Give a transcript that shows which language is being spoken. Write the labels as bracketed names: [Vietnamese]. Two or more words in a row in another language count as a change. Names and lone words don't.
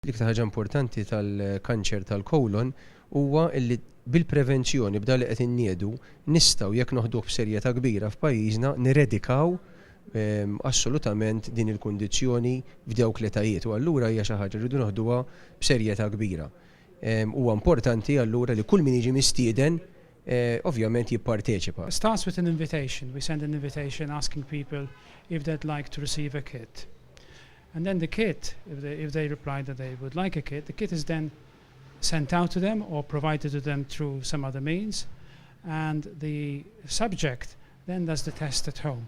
[Maltese] L-iktar ħaġa importanti tal-kanċer tal-kolon huwa li bil-prevenzjoni b'dan li qed inniedu nistgħu jekk noħduh b'serjetà kbira f'pajjiżna niredikaw assolutament din il-kundizzjoni f'dawk l-etajiet u allura hija xi ħaġa rridu noħduha b'serjetà kbira. Huwa importanti allura li kull min jiġi mistieden ovvjament jipparteċipa. [English] It starts with an invitation. We send an invitation asking people if they'd like to receive a kit. And then the kit, if they reply that they would like a kit, the kit is then sent out to them or provided to them through some other means. And the subject then does the test at home.